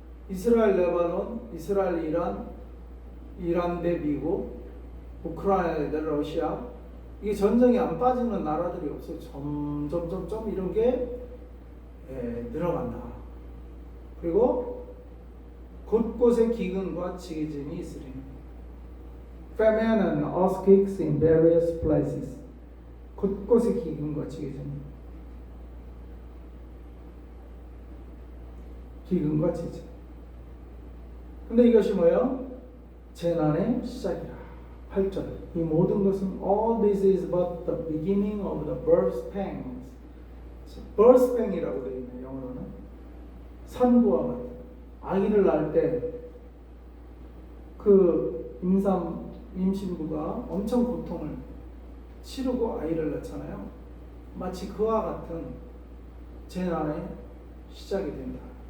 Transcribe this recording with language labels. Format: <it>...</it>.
<ko>이스라엘 레바논, 이스라엘 이란 대 미국, 우크라이나 대 러시아. 이게 전쟁이 안 빠지는 나라들이 없어요. 점점 이런 게 늘어간다. 그리고 곳곳에 기근과 지진이 있으리.</ko> <en>Famine and earthquakes in various places.</en> <ko>곳곳에 기근과 지진. 기근과 지진. 근데 이것이 뭐예요? 재난의 시작이라. 8절. 이 모든 것은</ko> <en>all this is but the beginning of the birth pangs.</en> <ko>birth pang이라고 되어 있네요. 영어로는. 산부와 같은. 아기를 낳을 때 그 임신부가 엄청 고통을 치르고 아이를 낳잖아요. 마치 그와 같은 재난의 시작이 된다.</ko>